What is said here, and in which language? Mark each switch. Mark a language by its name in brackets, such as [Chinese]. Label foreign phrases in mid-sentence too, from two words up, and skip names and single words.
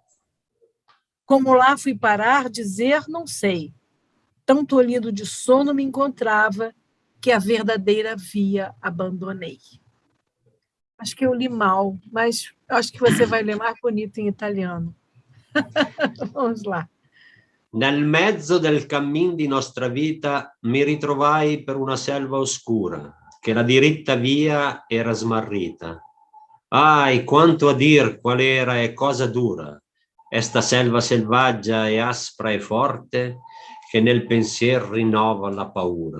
[Portuguese] Como lá fui parar, dizer não sei. Tão tolhido de sono me encontrava, que a verdadeira via abandonei. Acho que eu li mal, mas acho que você vai ler mais bonito em italiano. Vamos lá. [Italian] Nel mezzo del cammin di nostra vita mi ritrovai per una selva oscura, che la diritta via era smarrita. Ai, quanto a dir qual era e cosa dura, esta selva selvaggia e aspra e forte, che nel pensier rinnova la paura.